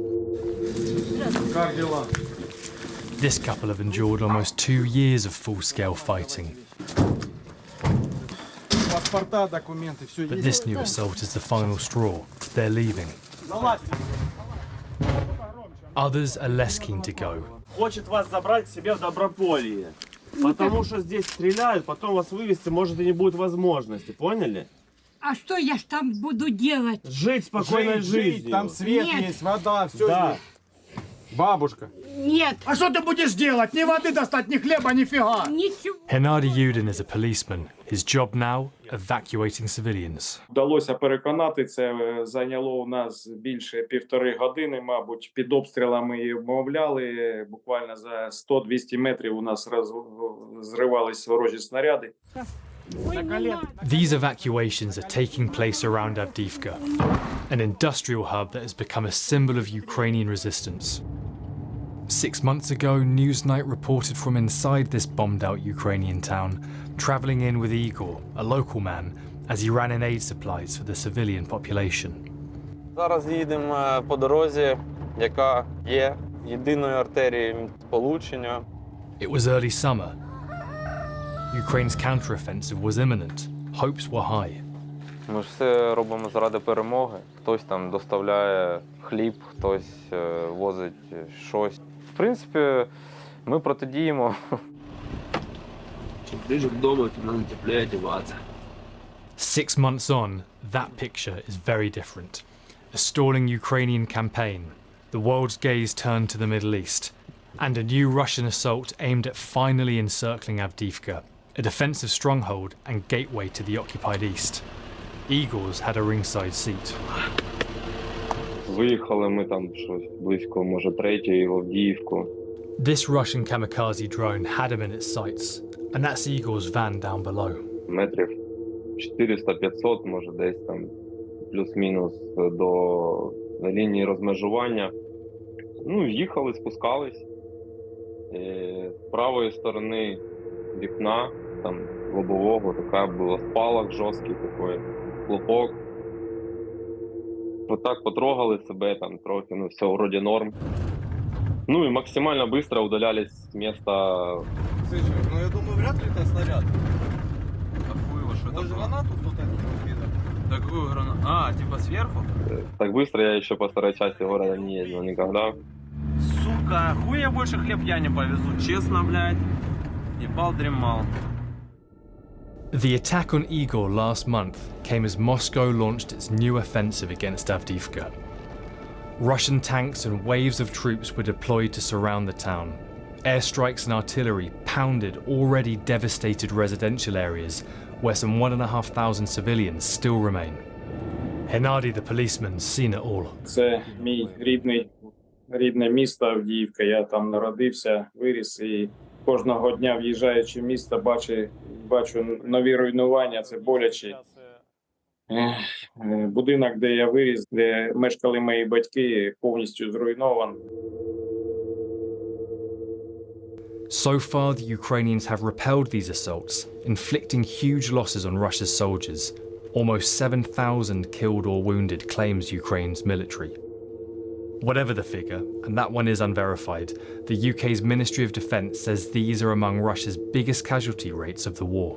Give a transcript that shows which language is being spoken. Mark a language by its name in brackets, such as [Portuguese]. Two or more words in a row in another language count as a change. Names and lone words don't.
[English] This couple have endured almost 2 years of full-scale fighting. But this new assault is the final straw. They're leaving. Others are less keen to go. [Russian] Потому что здесь стреляют, потом вас вывести может и не будет возможности, поняли? А что я ж там буду делать? Жить спокойной жизнью. Там свет есть, вода, все есть. Бабушка. Нет. А что ты будешь делать? Ни воды достать, ни хлеба, ни фига. Ничего. [English] Hennady Yudin is a policeman. His job now, evacuating civilians. [Ukrainian] Вдалося переконати, це зайняло у нас більше 1,5 години, мабуть. Під обстрілами і обмовляли. Буквально за 100-200 метрів у нас зривались ворожі снаряди. [English] These evacuations are taking place around Avdiivka, an industrial hub that has become a symbol of Ukrainian resistance. 6 months ago, Newsnight reported from inside this bombed-out Ukrainian town, travelling in with Igor, a local man, as he ran in aid supplies for the civilian population. [Ukrainian] Зараз їдемо по дорозі, яка є єдиною артерією сполучення. [English] It was early summer. Ukraine's counter-offensive was imminent. Hopes were high. [Ukrainian] Ми ж все робимо заради перемоги. Хтось там доставляє хліб, хтось возить щось. В принципі, ми протидіємо. Чим ближче додому, тим нам тепліше одягатися. [English] 6 months on, that picture is very different. A stalling Ukrainian campaign, the world's gaze turned to the Middle East, and a new Russian assault aimed at finally encircling Avdiivka, a defensive stronghold and gateway to the occupied east. Igor's had a ringside seat. [Ukrainian] Виїхали ми там щось близько, може, 3-ї в Авдіївку. [English] This Russian kamikaze drone had him in its sights, and that's Igor's van down below. [Ukrainian] Метрів 400-500, може, десь там плюс-мінус до лінії розмежування. Ну, їхали, спускались. З правої сторони вікна, там, лобового, така була спалах жорсткий такий, хлопок. Отак потрогали себе, там, трохи, ну, [Russian] все вроде норм. Ну, и максимально быстро удалялись с места. Слушай, ну, я думаю, вряд ли это снаряд. Какую его, что это? Может, гранату кто-то кидал? Такую гранату? А, типа сверху? Так быстро я еще по старой части города не ездил никогда. Сука, хуй я больше хлеб я не повезу, честно, блядь. Ебал, дремал. [English] The attack on Igor last month came as Moscow launched its new offensive against Avdiivka. Russian tanks and waves of troops were deployed to surround the town. Airstrikes and artillery pounded already devastated residential areas where some 1,500 civilians still remain. Hennady, the policeman's seen it all. [Ukrainian] Це мій рідне місто Авдіївка. Я там народився, виріс і кожного дня, в'їжджаючи в місто, бачу нові руйнування, це боляче. Будинок, де я виріс, де мешкали мої батьки, повністю зруйнований. [English] So far, the Ukrainians have repelled these assaults, inflicting huge losses on Russia's soldiers. Almost 7,000 killed or wounded, claims Ukraine's military. Whatever the figure, and that one is unverified, the UK's Ministry of Defence says these are among Russia's biggest casualty rates of the war.